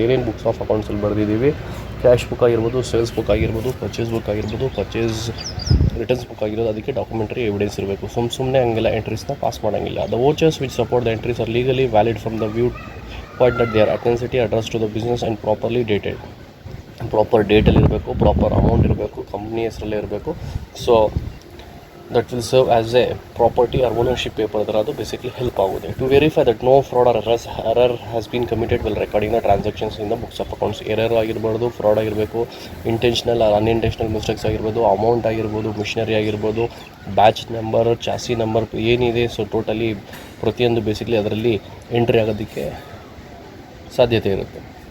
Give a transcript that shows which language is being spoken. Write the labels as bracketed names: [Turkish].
[Kannada] ಏನೇನು books of ಅಕೌಂಟ್ಸಲ್ಲಿ ಬರೆದಿದ್ದೀವಿ, cash book ಆಗಿರ್ಬೋದು, sales book ಆಗಿರ್ಬೋದು, ಪರ್ಚೇಸ್ ಬುಕ್ ಆಗಿರ್ಬೋದು, ಪರ್ಚೇಸ್ ರಿಟರ್ನ್ಸ್ ಬುಕ್ ಆಗಿರೋದು, ಅದಕ್ಕೆ ಡಾಕ್ಯುಮೆಂಟರಿ ಎವಿಡೆನ್ಸ್ ಇರಬೇಕು. ಸುಮ್ಮನೆ ಹಂಗೆಲ್ಲ ಎಂಟ್ರೀಸ್ನ ಪಾಸ್ ಮಾಡೋಂಗಿಲ್ಲ. [English] The vouchers which support the entries are legally valid from the view point that they are authenticity address to the business and properly dated. [Kannada] Proper ಡೇಟಲ್ಲಿ ಇರಬೇಕು, proper amount ಇರಬೇಕು, company ಹೆಸರಲ್ಲೇ ಇರಬೇಕು. [English] so that will serve as a property or ownership paper [Kannada] ಅದರ ಅದು basically help ಆಗುತ್ತೆ. [English] To verify that no fraud or error has been committed well recording the transactions in the books of accounts. [Kannada] Error ಆಗಿರ್ಬೋದು, fraud ಆಗಿರಬೇಕು, intentional R unintentional mistakes ಆಗಿರ್ಬೋದು, amount ಆಗಿರ್ಬೋದು, missionary ಆಗಿರ್ಬೋದು, batch number, chassis number ಏನಿದೆ, so totally ಪ್ರತಿಯೊಂದು basically ಅದರಲ್ಲಿ entry ಆಗೋದಕ್ಕೆ ಸಾಧ್ಯತೆ ಇರುತ್ತೆ.